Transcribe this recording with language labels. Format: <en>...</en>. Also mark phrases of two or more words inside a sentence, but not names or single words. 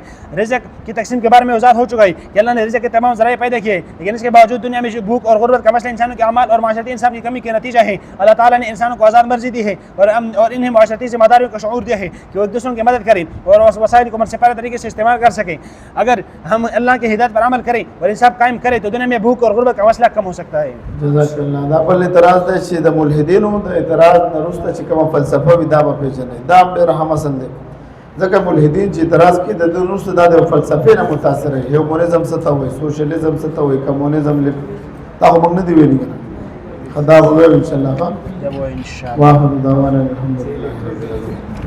<ur>رزق کی تقسیم کے بارے میں وضاحت ہو چکا ہے کہ اللہ نے رزق کے تمام ذرائع پیدا کیے، لیکن اس کے باوجود دنیا میں بھوک اور غربت کا مسئلہ انسانوں کے اعمال اور معاشرتی انصاف کی کمی کے نتیجہ ہے. اللہ تعالیٰ نے انسانوں کو آزاد مرضی دی ہے اور انہیں معاشرتی ذمہ داریوں کا شعور دیا ہے کہ وہ ایک دوسروں کی مدد کریں اور اس وسائل کو منصفانہ طریقے سے استعمال کر سکیں. اگر ہم اللہ کی ہدایت پر عمل کریں اور انصاف قائم کریں تو دنیا میں بھوک اور غربت کا مسئلہ کم ہو سکتا ہے. जज़ाकल्लाह।</ur> <ps>دا بل اعتراض دی چې د ملحدینو د اعتراض نه وروسته چې کومه فلسفه وي دا به پېژنئ، دا هم ډېر اهم اصل دی ځکه ملحدین چې اعتراض کوي د دې وروسته دا د فلسفې نه متاثر وي. هیومنیزم څه ته وایي، سوشلیزم څه ته وایي، کمونیزم دا خو موږ نه دی ویلي کنه. دا به وایو انشاءالله.</ps> <ar>واخر دعوانا الحمد لله.</ar>